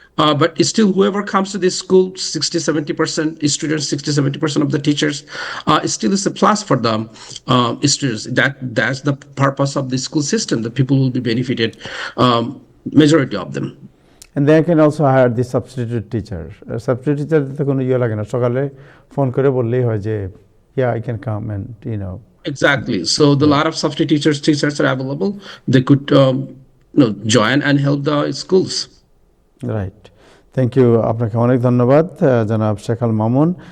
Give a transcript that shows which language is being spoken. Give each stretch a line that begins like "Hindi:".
English: But it's still whoever comes to this school, 60-70% students, 60-70% of the teachers, it still is a plus for the students. That's the purpose of the school system. The people will be benefited, majority of them. And they can also hire the substitute teacher.
Bangla: Substitute teacher তো কোনো ইয়ে লাগে না, সকালে phone করে বললেই হয় যে
English: yeah I can come and Exactly. So the lot of substitute teachers are available. They could join and help the schools. Right, thank you,
Bangla: আপনাকে অনেক ধন্যবাদ জনাব শেখ আল মামুন।